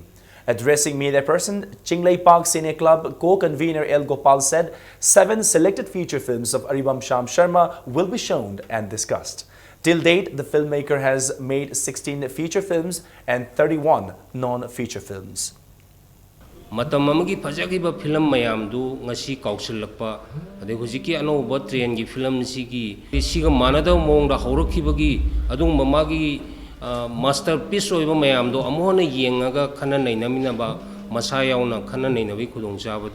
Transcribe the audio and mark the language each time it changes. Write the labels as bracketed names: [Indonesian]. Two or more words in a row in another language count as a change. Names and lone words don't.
[English] Addressing media person, Chinglei Park Cine Club co-convener L. Gopal said 7 selected feature films of Aribam Sham Sharma will be shown and discussed. Till date, the filmmaker has made 16 feature films and 31 non-feature films. [Manipuri] matam amagi fajagiba film mayam du ngasi kausilakpa ade hujiki anoba train gi film sigi siga manada mong da horokibagi adung mamagi masterpiece oiba mayam do amona yengaga khana nainamina ba masa yauna khana nainabi khudong jaba